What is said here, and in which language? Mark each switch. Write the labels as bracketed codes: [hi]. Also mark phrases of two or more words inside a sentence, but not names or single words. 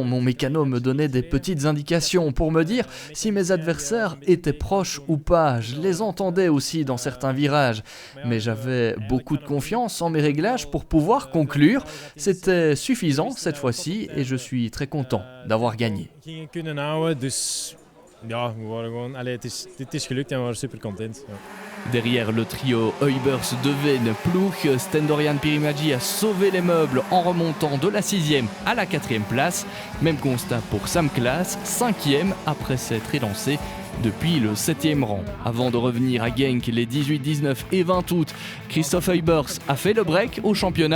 [fr] Mon mécano me donnait des petites indications pour me dire si mes adversaires étaient proches ou pas. Je les entendais aussi dans certains virages. Mais j'avais beaucoup de confiance en mes réglages pour pouvoir conclure. C'était suffisant cette fois-ci et je suis très content d'avoir gagné. [nl] Ja, we waren gewoon, het is gelukt en we waren super content. Ja. [fr] Derrière le trio Heubers, Devane, Ploeg, Stendorian Pirimägi a sauvé les meubles en remontant de la 6e à la 4e place. Même constat pour Sam Klaas, 5e après s'être élancé depuis le 7e rang. Avant de revenir à Genk les 18, 19 et 20 août, Christophe Heubers a fait le break au championnat.